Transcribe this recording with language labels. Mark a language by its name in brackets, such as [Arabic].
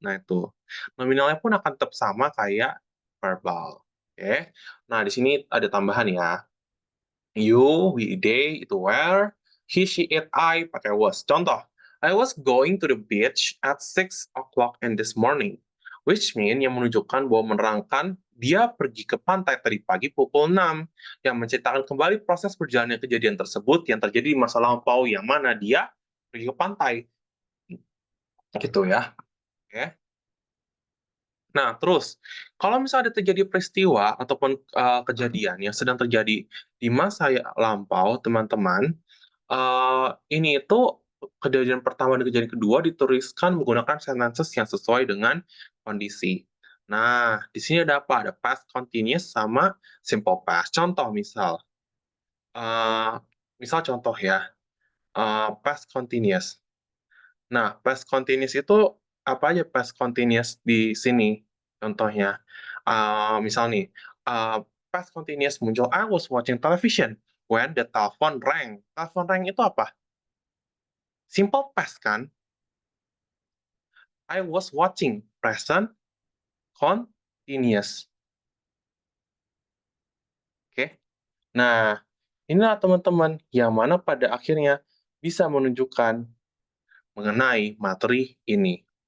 [Indonesian] Nah itu. Nominalnya pun akan tetap sama kayak verbal. Oke. Nah, di sini ada tambahan ya. You, we, they, itu were. He, she, it, I, pakai was. [English] Contoh, I was going to the beach at 6 o'clock in this morning. [Indonesian] Which mean yang menunjukkan bahwa menerangkan dia pergi ke pantai tadi pagi pukul 6, yang menceritakan kembali proses perjalanan kejadian tersebut yang terjadi di masa lampau yang mana dia pergi ke pantai. Gitu ya. Oke. Nah, terus kalau misalnya ada terjadi peristiwa ataupun kejadian yang sedang terjadi di masa lampau, teman-teman, ini itu kejadian pertama dan kejadian kedua dituliskan menggunakan sentences yang sesuai dengan kondisi. Nah, di sini ada apa? Ada past continuous sama simple past. Contoh eee, misal contoh ya, past continuous. Nah, past continuous itu apa aja past continuous di sini contohnya? Misal nih, eee, [English] past continuous muncul, "I was watching television when the telephone rang." [Indonesian] Telepon rang itu apa? [English] Simple past kan? I was watching, present continuous. [Indonesian] Oke. Nah, inilah teman-teman yang mana pada akhirnya bisa menunjukkan mengenai materi ini.